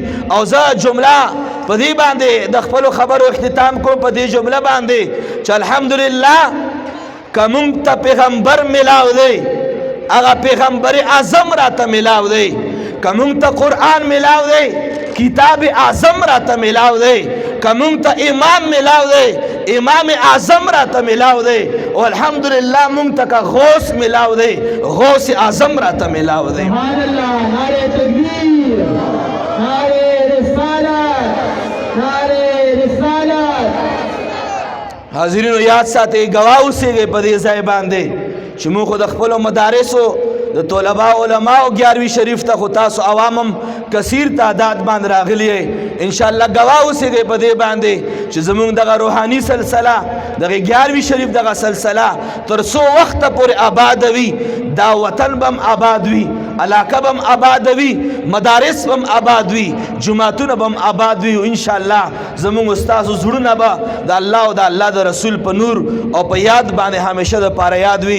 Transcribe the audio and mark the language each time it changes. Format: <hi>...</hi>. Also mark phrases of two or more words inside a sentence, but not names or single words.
<ps>او زه جمله په دې باندې د خپلو خبرو اختتام کوم په دې جمله باندې چې الحمدلله که مونږ ته پیغمبر ملاو دی هغه پیغمبر اعظم راته ملاو دی، که مونږ ته قرآن ملاو دی کتاب اعظم راته ملاو دی، که مونږ ته امام ملاو دی امام اعظم راته ملاو دی، او الحمدلله مونږ ته که غوث ملاو دی غوث اعظم راته ملاو دی.</ps> <ar>سبحان الله.</ar> <ur>نعرہ تکبیر، نعرہ رسالت، نعرہ رسالت.</ur> <ps>حاضرینو یاد ساتئ، گواه اوسئ په دې ځای باندې چې موږ خو د خپلو مدارسو د طلبا علماو 11 شریف ته خو تاسو عوامم کثیر تعداد باندې راغلی یې، انشاءالله گواه اوسئ په دې باندې چې زمونږ دغه روحاني سلسله دغه 11 شریف دغه سلسله تر څو وخته پورې آباد وي، دا وطن بم آباد وي، علاقه بم آباد وي، مدارس بم آباد وي، جماعتونه بم آباد وي، او انشاءالله زمونږ استاسو زړونه به د الله او د الله د رسول په نور او په یاد باندې همیشه د پاره یاد وي.</ps>